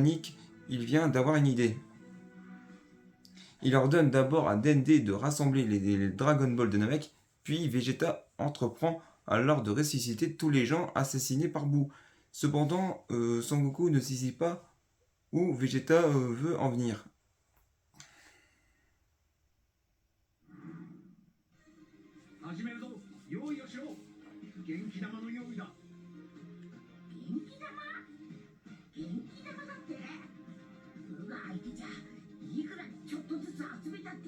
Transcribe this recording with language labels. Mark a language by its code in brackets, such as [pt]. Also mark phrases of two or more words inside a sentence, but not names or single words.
[fr] Il vient d'avoir une idée. Il ordonne d'abord à Dende de rassembler les Dragon Ball de Namek, puis Vegeta entreprend alors de ressusciter tous les gens assassinés par Boo. Cependant, Sangoku ne saisit pas où Vegeta veut en venir. [ja] 始めるぞ。用意をしろ。元気玉の用意だ。元気玉？元気玉だって。うが相手じゃいくらちょっとずつ集めたって。